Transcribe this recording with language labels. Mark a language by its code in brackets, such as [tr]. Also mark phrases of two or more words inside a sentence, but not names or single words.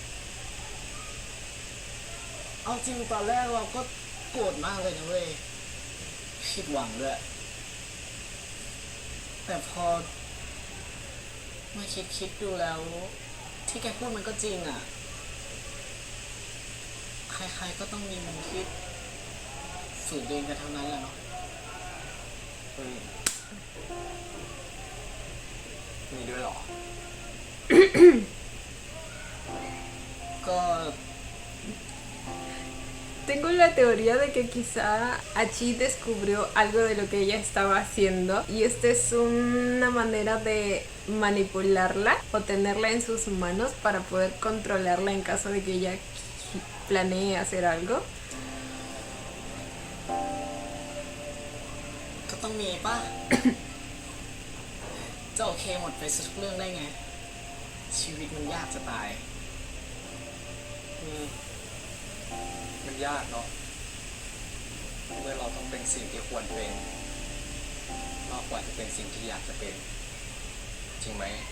[th] เอาจริงตอนแรกเราก็โกรธมากเลยนะเว้ยผิดหวังด้วยแต่พอมาคิดดูแล้ว ที่แกพูดมันก็จริงอ่ะ ใครๆก็ต้องมีมุมคิดฝืนเดินกันทั้งนั้นแหละเนาะ มีด้วยเหรอ ก็ [es] Tengo la teoría de que quizá Achi descubrió algo de lo que ella estaba haciendo y esta es una manera de manipularla o tenerla en sus manos para poder controlarla en caso de que ella planee hacer algo. [th] ก็ต้องมีป่ะ จะโอเคหมดไปสักเรื่องได้ไง ชีวิตมันยากจะตาย มันยากเนาะเมื่อเราต้องเป็นสิ่งที่ควรเป็นมากกว่าจะเป็นสิ่งที่อยากจะเป็น จริงไหม